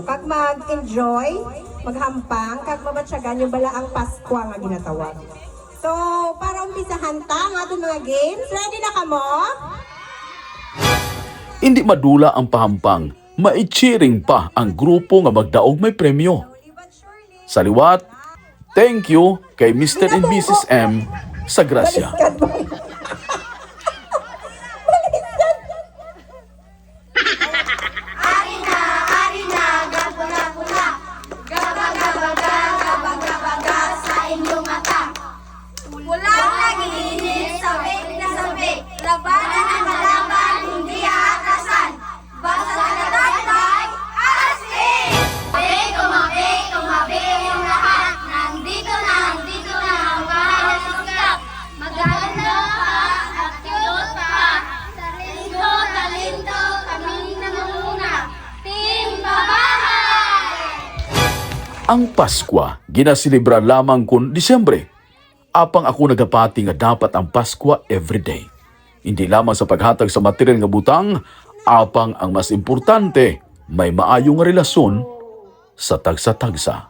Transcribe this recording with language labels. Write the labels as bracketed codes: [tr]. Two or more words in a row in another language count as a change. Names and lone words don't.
[hil] Kag mag-enjoy, maghampang, kag mabatsyagan yung bala ang Pasko nga ginatawag. So, para umpisahan ta ang [tl] ating mga [hil] games, ready na kamo? Hindi madula ang pahampang. Maichiring pa ang grupo nga magdaog may premyo. Sa liwat, [en] thank you kay Mr. and Mrs. [hil] M sa grasya. [tl] Walang nagiinis, sabik na sabik. Labanan ang kalaban, hindi aatasan. Basta natatay, astig! Tumabi yung lahat. Nandito na ang bahay ng sikat. Maganda pa, at cute pa. Talento, kaming nangunguna. Team Babahay! [hil] Ang Paskwa ginasilibra lamang kun Disyembre. Apang ako nagapati nga dapat ang Paskwa everyday. Hindi lamang sa paghatag sa material nga butang, apang ang mas importante, may maayong relasyon sa tagsa-tagsa.